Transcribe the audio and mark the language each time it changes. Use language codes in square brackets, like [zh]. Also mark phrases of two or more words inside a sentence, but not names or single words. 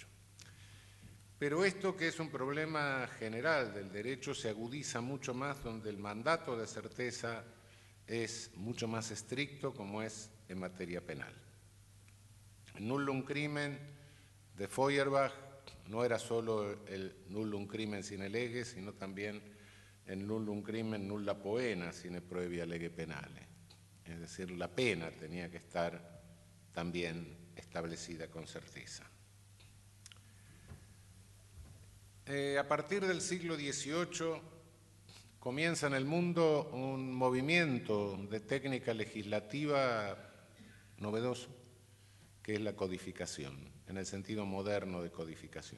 [es] Pero esto, que es un problema general del derecho, se agudiza mucho más donde el mandato de certeza es mucho más estricto, como es en materia penal. El [la] nullum crimen [es] de Feuerbach no era solo el [la] nullum crimen sine lege, [es] sino también en [la] nullum crimen nulla poena sine prohibia lege penale. [es] Es decir, la pena tenía que estar también establecida con certeza. A partir del siglo XVIII comienza en el mundo un movimiento de técnica legislativa novedoso, que es la codificación, en el sentido moderno de codificación.